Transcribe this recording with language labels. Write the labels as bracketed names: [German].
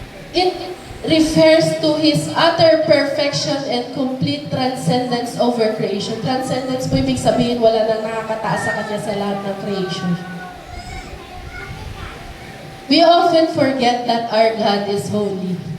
[English] It refers to His utter perfection and complete transcendence over creation. [Filipino] Transcendence po ibig sabihin wala nang nakakataas sa Kanya sa lahat ng creation. [English] We often forget that our God is holy.